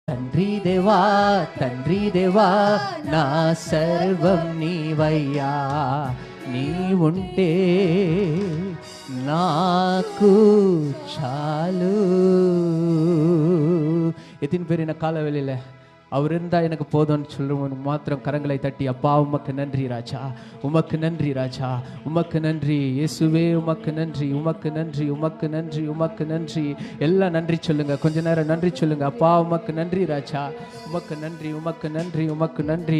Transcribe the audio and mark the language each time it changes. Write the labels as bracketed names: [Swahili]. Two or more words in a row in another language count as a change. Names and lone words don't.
[Telugu] తండ్రి దేవా తండ్రి దేవా నా సర్వం నీవయ్యా, నీ ఉంటే నాకు చాలు. [Tamil] எத்தின் பேர் என்ன கால வெளியில அவர் இருந்தால் எனக்கு போதும்னு சொல்லுவோம். மாத்திரம் கரங்களை தட்டி, அப்பா உமக்கு நன்றி ராஜா, உமக்கு நன்றி ராஜா, உமக்கு நன்றி இயேசுவே, உமக்கு நன்றி, உமக்கு நன்றி, உமக்கு நன்றி, உமக்கு நன்றி. எல்லாம் நன்றி சொல்லுங்க, கொஞ்ச நேரம் நன்றி சொல்லுங்க. அப்பா உமக்கு நன்றி ராஜா, உமக்கு நன்றி, உமக்கு நன்றி, உமக்கு நன்றி.